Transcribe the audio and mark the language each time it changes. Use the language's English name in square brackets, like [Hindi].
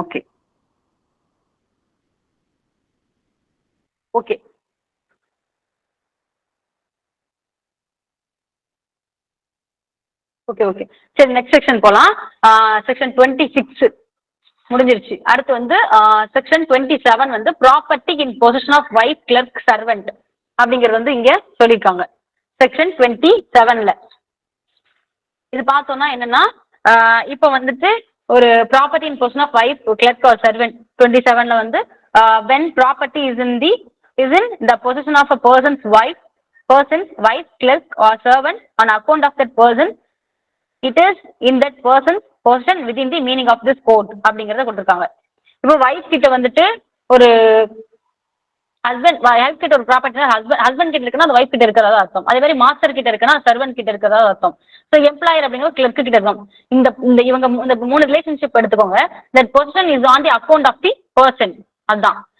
[Tamil] Okay okay okay okay சரி next section போலாம். Section 26 முடிஞ்சிருச்சு. அடுத்து வந்து செக்ஷன் 27 வந்து property in position of wife, clerk, servant அப்படிங்கிறது வந்து இங்க சொல்லியிருக்காங்க செக்ஷன் 27ல. இது பார்த்தோம்னா என்னன்னா இப்ப வந்துட்டு ஒரு property in position of wife, clerk R servant 27ல வந்து [English] when property is in the possession of a person's wife, clerk or servant on account of that person, it is in that person's possession within the meaning of this code [Tamil] அப்படிங்கறத கொடுத்திருக்காங்க. இப்போ wife கிட்ட வந்துட்டு ஒரு wife கிட்ட ஒரு property husband கிட்ட இருக்குன்னா அது வைஃப் கிட்ட இருக்கிறதா அர்த்தம். அதே மாதிரி மாஸ்டர் கிட்ட இருக்குன்னா சர்வன்ட் கிட்ட இருக்கிறதா அர்த்தம். ஸோ எம்ப்ளாயர் அப்படிங்கிற கிளர்க் கிட்ட இருக்கும். இந்த இவங்க இந்த 3 ரிலேஷன்ஷிப் எடுத்துக்கோங்க. [English] that position is on the account of the person, [Tamil] அதுதான்.